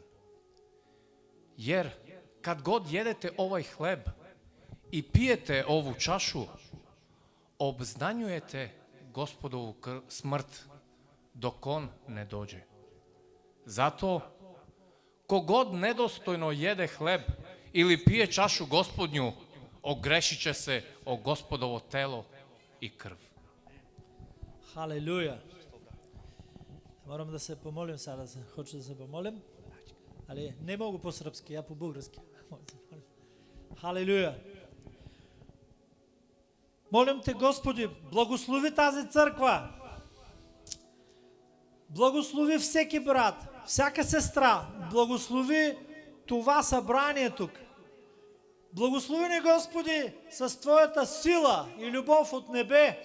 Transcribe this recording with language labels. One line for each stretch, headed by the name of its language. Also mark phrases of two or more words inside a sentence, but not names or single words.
Serbian: Jer kad god jedete ovaj hleb i pijete ovu čašu, obznanjujete Gospodovu smrt dok on ne dođe. Zato, kogod nedostojno jede hleb ili pije čašu Gospodnju, ogrešit će se o Gospodovo telo i krv. Халелуја. Морам да се помолим сега, хочу да се помолим, али не могу по-српски, ја по-бугарски. Халелуја.
Bulgarian: Молим те, Господи, благослови тази църква. Благослови всеки брат, всяка сестра. Благослови това събрание тук. Благослови ни, Господи, с Твоята сила и любов от небе.